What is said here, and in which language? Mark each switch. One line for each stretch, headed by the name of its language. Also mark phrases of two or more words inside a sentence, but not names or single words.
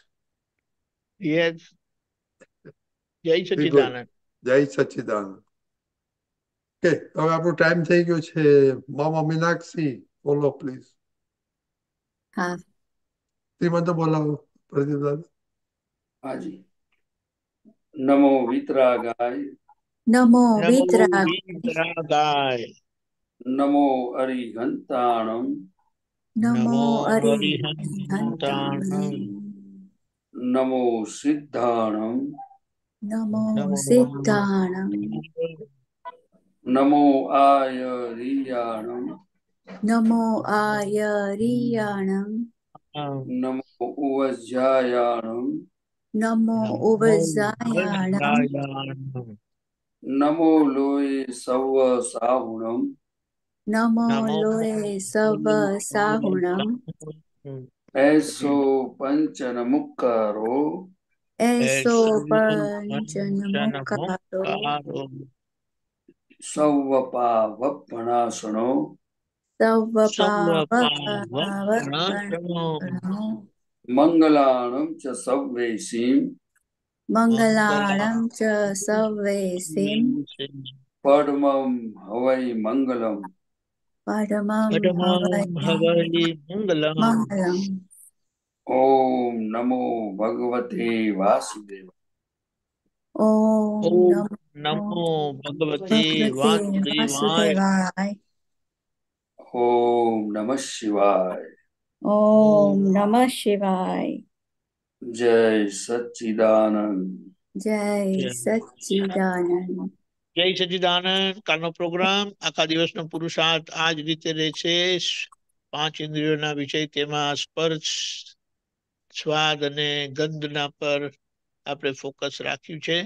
Gujarati: યસ. જય
English: very good.
Gujarati: સચ્ચિદાનંદ. જય સચ્ચિદાનંદ. ઓકે, હવે આપણો ટાઈમ થઈ ગયો છે. મામા મીનાક્ષી બોલો પ્લીઝ. હા, શ્રીમંત બોલાવો પ્રદીપ દાદા.
Hindi: हाँ जी।
Sanskrit: नमो वितरागाय નમો નમો વિતરાગ, વિતરાગાય.
Prakrit languages: नमो अरिहंताणम નમો નમો અરિહંતાણમ, હરિહંતાણમ. नमो सिद्धाणम નમો નમો સિદ્ધાણમ, नमो आयरियाणम नमो आयरियाणम, नमो उवज्जायाणम नमो उवझायाणम, વજ્રાયાણમ. नमो लोये सव साहुणम નમો નમો लोय सव साहुणम, ऐसो पंचन मुक्कारो एसो पंचन मुक्कारो, सव पावपणासनो सव पावपणावपणो, मंगलाणम च सव्वेसीम मंगलाणम च सव्वेसीम, परमं हवै मंगलम પરમં हवै मंगलम. મંગલમ.
Sanskrit: ओम नमो भगवते वासुदेव ઓમ ઓમ નમો नमो भगवते ભગવતે વાસુદેવાય. વાસુદેવાય. ओम नमः शिवाय ओम नमः शिवाय.
Gujarati: જય સચ્ચિદાનંદ જય સચ્ચિદાનંદ. જય સચ્ચિદાનંદ. કાલનો પ્રોગ્રામ આખા દિવસનો પુરુષાર્થ આ જ રીતે રહેશે. 5 ઇન્દ્રિયોના વિષય, તેમાં સ્પર્શ, સ્વાદ અને ગંધના પર આપણે ફોકસ રાખ્યું છે.